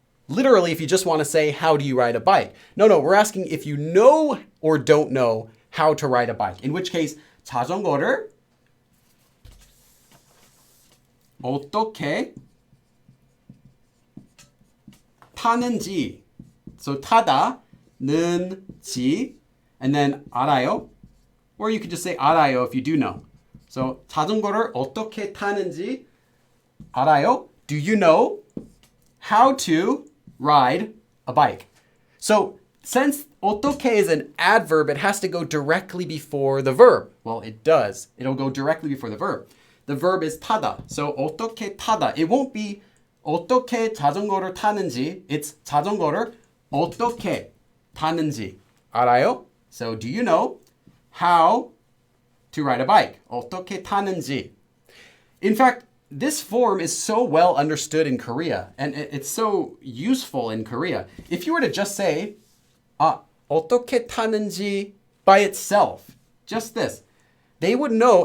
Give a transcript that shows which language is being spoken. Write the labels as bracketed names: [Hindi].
[English] Literally, if you just want to say, how do you ride a bike? No, we're asking if you know or don't know how to ride a bike. In which case, [Korean] 자전거를 어떻게 타는지. [English] So 타다는지, and then 알아요. Or you could just say 알아요 if you do know. [Korean] So 자전거를 어떻게 타는지 알아요. [English] Do you know how to ride a bike? So since 어떻게 is an adverb, it has to go directly before the verb. Well, it does. It'll go directly before the verb. The verb is 타다. So 어떻게 타다. It won't be [Korean] 어떻게 자전거를 타는지. It's 자전거를 어떻게 타는지. 알아요? [English] So do you know how to ride a bike? [Korean] 어떻게 타는지. [English] In fact, this form is so well understood in Korea, and it's so useful in Korea. If you were to just say [Korean] 어떻게 타는지 [English] by itself, just this, they would know.